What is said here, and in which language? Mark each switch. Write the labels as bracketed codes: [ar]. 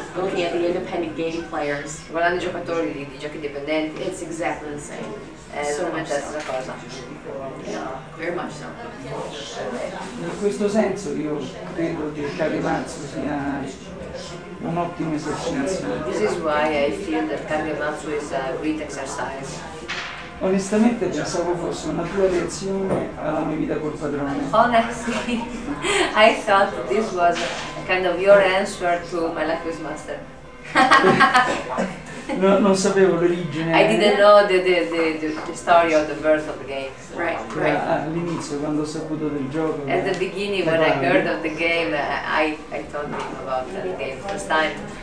[en] the independent game players, [it] i giocatori di giochi dipendenti, [en] it's exactly the same. [it] è esattamente la stessa cosa. [en] Very much so. [it] In questo senso io credo che Kagematsu sia un ottimo esercizio. [en] This is why I feel that Kagematsu is a great exercise. [it] Onestamente pensavo fosse una tua reazione alla mia vita col padrone. [en] Honestly, I thought this was kind of your answer to my life with master. [it] Non sapevo l'origine. [en] I didn't know the story of the birth of the game. Right, right. [it] All'inizio, quando ho saputo del gioco. [en] At the beginning, when I heard of the game, I told him about the game first time.